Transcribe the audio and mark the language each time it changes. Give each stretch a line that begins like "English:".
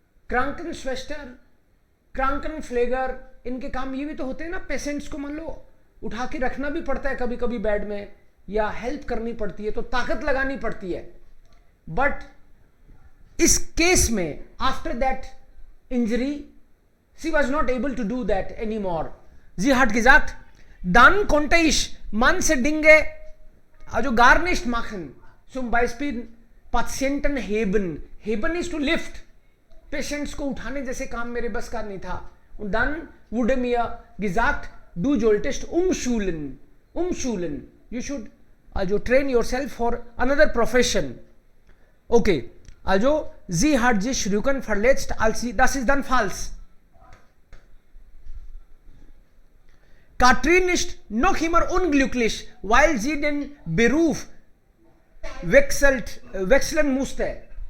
Hindi: Krankenschwester, Krankenpfleger, इनके काम ये भी तो होते हैं ना, पेशेंट्स को मान लो उठा के रखना भी पड़ता है कभी कभी बेड में, या हेल्प करनी पड़ती है, तो ताकत लगानी पड़ती है.
English: But इस case में after that injury she was not able to do that any more.
German: जी hat gesagt, dann konnte ich manche Dinge, also gar nicht machen. Zum Beispiel Patienten heben.
English: Heben is to lift.
Hindi: Patients को उठाने जैसे काम मेरे बस का नहीं था.
German: Und dann wurde mir gesagt, du solltest umschulen. Umschulen.
English: You should also train yourself for another profession. Okay.
German: Also sie hat sich Rücken verletzt, als sie, das ist dann falsch. Katrin ist noch immer unglücklich, weil sie den Beruf wechseln musste.